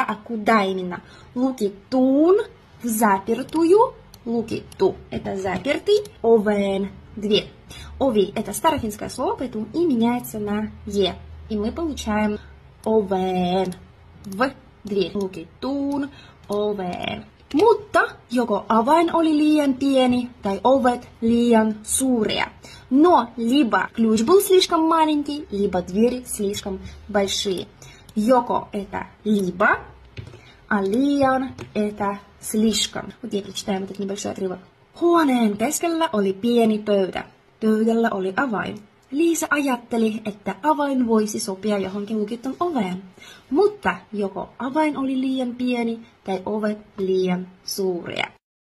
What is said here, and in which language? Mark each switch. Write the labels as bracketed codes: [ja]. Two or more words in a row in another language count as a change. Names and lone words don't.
[ru] А куда именно? Лукитун – в запертую. Лукиту – это запертый. Овен – дверь. Ови – это старофинское слово, поэтому и меняется на «е». И мы получаем овен в dверь. [fi] Lukittuun oveen. Mutta joko avain oli liian pieni tai ovet liian suuria. [ru] Но либо ключ был слишком маленький, либо двери слишком большие. Йоко это либо, а liian это слишком. Вот я прочитаем этот небольшой отрывок. [fi] Huoneen keskellä oli pieni pöytä. Pöydällä oli avain. Liisa ajatteli, että avain voisi sopia johonkin lukittuun oveen, mutta joko avain oli liian pieni tai ovet liian suuria.